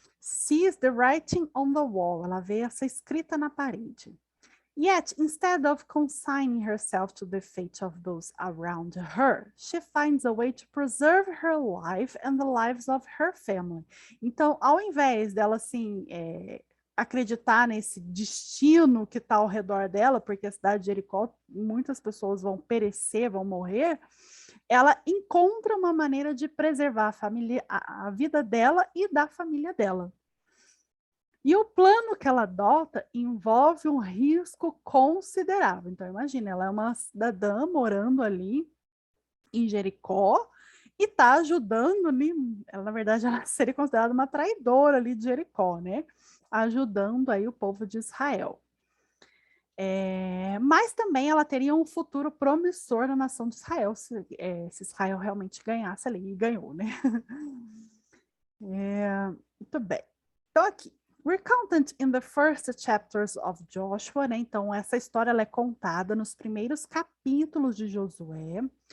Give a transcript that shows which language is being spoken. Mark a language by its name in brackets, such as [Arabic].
[English] Sees the writing on the wall. [Portuguese] Ela vê essa escrita na parede. [English] Yet, instead of consigning herself to the fate of those around her, she finds a way to preserve her life and the lives of her family. [Portuguese] Então, ao invés dela, assim, acreditar nesse destino que está ao redor dela, porque a cidade de Jericó, muitas pessoas vão perecer, vão morrer, ela encontra uma maneira de preservar a vida dela e da família dela. E o plano que ela adota envolve um risco considerável. Então, imagina, ela é uma cidadã morando ali em Jericó e está ajudando, ela, na verdade, ela seria considerada uma traidora ali de Jericó, né? Ajudando aí o povo de Israel. Mas também ela teria um futuro promissor na nação de Israel, se Israel realmente ganhasse ali, e ganhou, né? Muito bem. Então, aqui. [English] Recounted in the first chapters of Joshua, né? [Portuguese] Então, essa história ela é contada nos primeiros capítulos de Josué.